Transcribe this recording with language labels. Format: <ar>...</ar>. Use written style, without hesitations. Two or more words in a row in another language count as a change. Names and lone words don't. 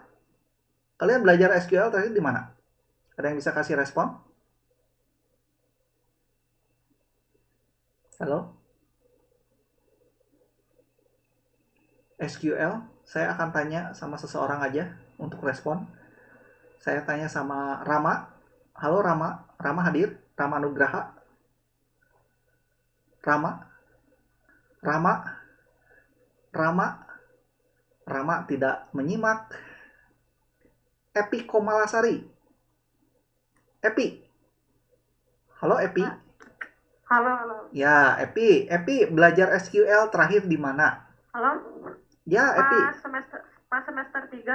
<id>Kalian belajar SQL tadi di mana? Ada yang bisa kasih respon? Halo? SQL, saya akan tanya sama seseorang aja. untuk respon. Saya tanya sama Rama. Halo Rama. Rama hadir? Rama Nugraha. Rama. Rama. Rama. Rama tidak menyimak. Epi Komalasari. Epi. Halo Epi. Halo. Ya, Epi. Epi belajar SQL terakhir di mana? Halo. Ya, Epi. Pas semester 3.</id>